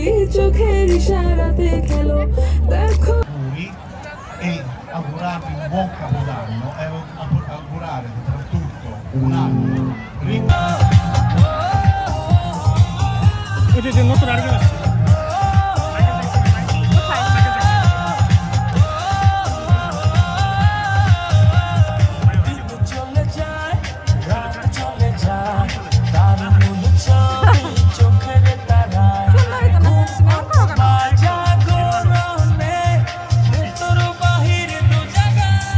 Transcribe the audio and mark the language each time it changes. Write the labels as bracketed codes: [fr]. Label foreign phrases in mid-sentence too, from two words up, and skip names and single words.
[bn] চোখের ইশারাতে খেলো দেখো [it] e augurarvi un buon capodanno e augurare soprattutto un anno ricco. [bn] ওই যে নতুন আরেকজন আসছে। চলে যায় রাত চলে যায় তার মূল ছবি চোখের তারায় জাগরণে ভেতর বাহির দু জায়গায়